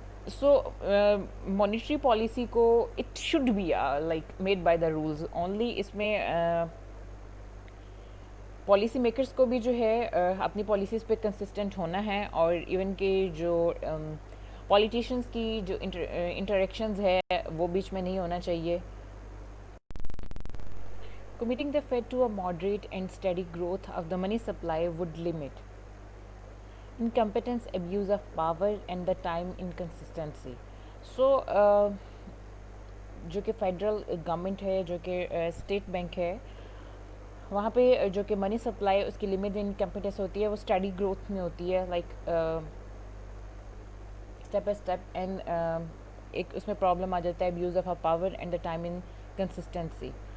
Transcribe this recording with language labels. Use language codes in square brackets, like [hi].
[en] So monetary policy को it should be like made by the rules only. [hi] इसमें policy makers को भी जो है अपनी पॉलिसीज़ पे कंसिस्टेंट होना है, और इवन के जो पॉलिटिशियंस की जो इंटरेक्शंस है वो बीच में नहीं होना चाहिए. [en] Committing the Fed to a moderate and steady growth of the money supply would limit incompetence, abuse of power and the time inconsistency. [hi] So जो कि फेडरल गवर्नमेंट है, जो कि स्टेट बैंक है, वहाँ पे जो कि मनी सप्लाई उसकी लिमिट इनकम्पिटेंस होती है, वो स्टडी ग्रोथ में होती है, like step by step. [en] and [hi] एक उसमें प्रॉब्लम आ जाता है [en] Abuse of a power and the time inconsistency.